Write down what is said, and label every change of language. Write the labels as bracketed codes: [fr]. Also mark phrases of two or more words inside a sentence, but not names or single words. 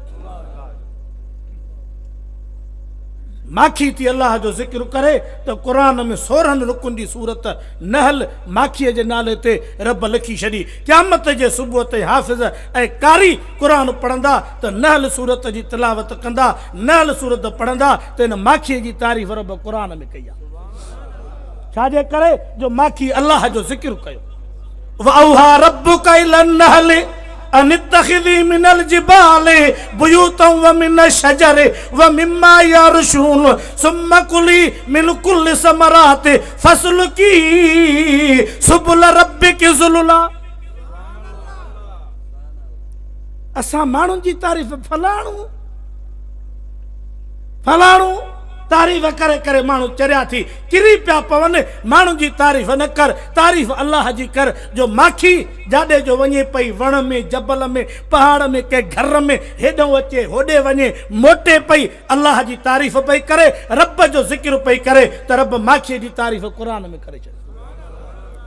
[sd] माखी थी अल्लाह जो ज़िक्र करे त क़ुरान में 16 रुकुन जी सूरत नहल माखीअ जे नाले ते रब लिखी छॾी। क़यामत जे सुबुह ते हाफ़िज़ ऐं कारी क़ुरान पढ़ंदा त नहल सूरत जी तिलावत कंदा, नहल सूरत पढ़ंदा त हिन माखीअ जी तारीफ़ रब क़ुरान में कई आहे। छाजे करे? जो माखी अल्लाह जो ज़िक्र कयो। [ar] وأوحى ربك إلى النحل أن اتخذي من الجبال بيوتا ومن الشجر ومما يعرشون ثم كلي من كل الثمرات فاسلكي سبل ربك ذللا. [sd] असां माण्हुनि जी तारीफ़ फलाणू तारीफ़ करे करे माण्हू चरिया थी किरी पिया पवनि। माण्हुनि जी तारीफ़ न कर, तारीफ़ अल्लाह जी कर। जो माखी जाॾे जो वञे पई, वण में, जबल में, पहाड़ में, कंहिं घर में, हेॾो अचे होॾे वञे, मोटे पई, अल्लाह जी तारीफ़ पई करे, रब जो ज़िक्र पई करे, त रब माखीअ जी तारीफ़ क़ुरान में करे छॾे।